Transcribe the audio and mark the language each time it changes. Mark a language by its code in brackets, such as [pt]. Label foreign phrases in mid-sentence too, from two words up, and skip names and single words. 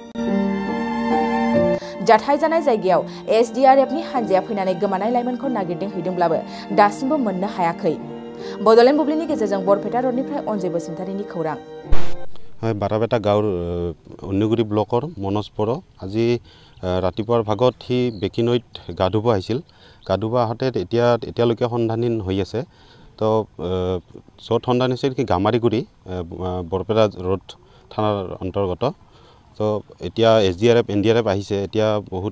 [brx] जाथाय जानाय जायगायाव एसडीआरएफनि हानजाया फैनानै गोमानाय लाइमोनखौ नागिरदों हैदोंब्लाबो दासिमबो मोननो हायाखै बडलेण्ड बुब्लिनि गेजेरजों बरपेटा रोडनिफ्राय अनजय बसुमतारीनि खौरां [as] বাৰপেটা গাঁৱৰ উন্নিগুৰি ব্লকৰ মনজ বৰ' আজি ৰাতিপুৱাৰ ভাগত সি বেকিনৈত গা ধুব আহিছিল গা ধুব আহোঁতে এতিয়ালৈকে সন্ধানহীন হৈ আছে তো য'ত সন্ধান হৈছে কি গামাৰিগুৰি বৰপেটা ৰোড থানাৰ অন্তৰ্গত তো এতিয়া এসডিআরএফ এনডিআরএফ আহিছে এতিয়া বহুত